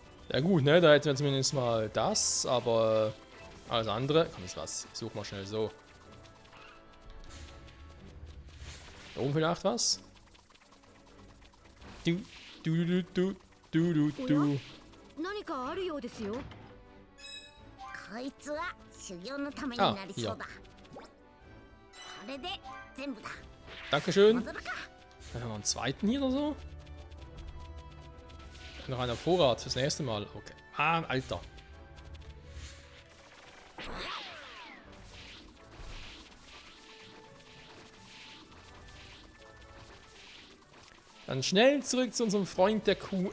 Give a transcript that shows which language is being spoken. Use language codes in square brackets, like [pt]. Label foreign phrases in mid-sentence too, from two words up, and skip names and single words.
[de] Ja gut, ne, da hätten wir zumindest mal das, aber alles andere. Komm, jetzt was. Ich such mal schnell so. Da oben vielleicht was? Du, du, du, du, du, du, du. [ja] 何かあるようですよ。こいつは修行のためになりそうだ。これで全部だ。 [de] Dankeschön. [ja] 戻るか。 [de] Dann haben wir einen zweiten hier oder so. Noch einer Vorrat fürs nächste Mal. Okay. Ah, Alter. Dann schnell zurück zu unserem Freund der Kuh.